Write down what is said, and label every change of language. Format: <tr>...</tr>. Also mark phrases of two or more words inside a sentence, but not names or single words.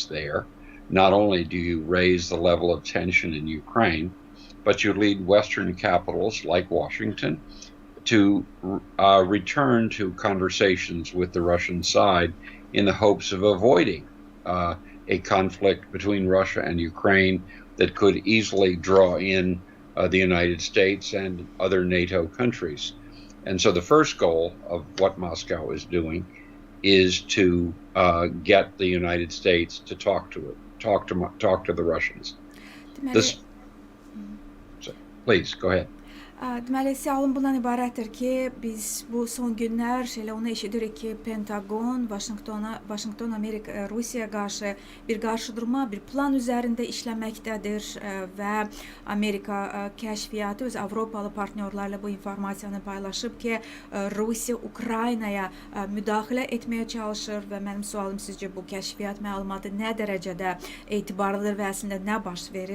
<en>there, not only do you raise the level of tension in Ukraine, but you lead Western capitals like Washington to return to conversations with the Russian side in the hopes of avoiding a conflict between Russia and Ukraine that could easily draw in the United States and other NATO countries. And so the first goal of what Moscow is doing is to get the United States to talk to the Russians. Please, go ahead.</en> <az>Deməli, sualım bundan ibarətdir ki, biz bu son günlər onu eşidirik ki, Pentagon, Washington, Amerika, Rusiyaya qarşı bir qarşıdurma, bir plan üzərində işləməkdədir və Amerika kəşfiyyatı öz Avropalı partnyorlarla bu informasiyanı paylaşıb ki, Rusiya Ukraynaya müdaxilə etməyə çalışır və mənim sualım sizcə bu kəşfiyyat məlumatı nə dərəcədə etibarlıdır və əslində nə baş verir?</az>